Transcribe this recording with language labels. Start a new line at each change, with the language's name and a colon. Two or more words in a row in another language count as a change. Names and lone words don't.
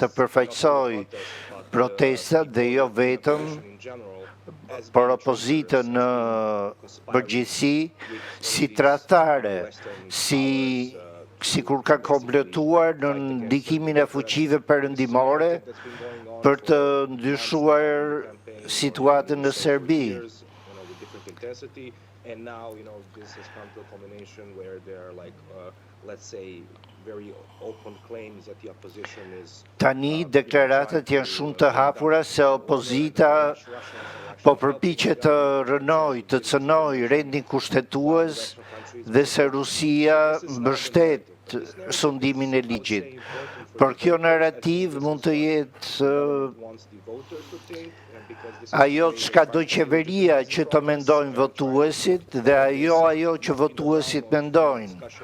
Albanian: të përfaqësojë protestat dhe jo vetëm, por opozitën në përgjithësi si tradhtare, si sikur ka kompletuar në ndikimin e fuqive perëndimore për të ndryshuar situatën në Serbi.
English: And now, this has come to a culmination where there are let's say, very open claims that the opposition is...
Albanian: Tani, deklaratat janë shumë të hapura se opozita po përpiqet të rënoj, të cënoj rendin kushtetues dhe se Rusia mbështet sundimin e ligjit. Por kjo narrativ mund të jetë ajo çka do qeveria që të mendojnë votuesit dhe ajo që votuesit mendojnë.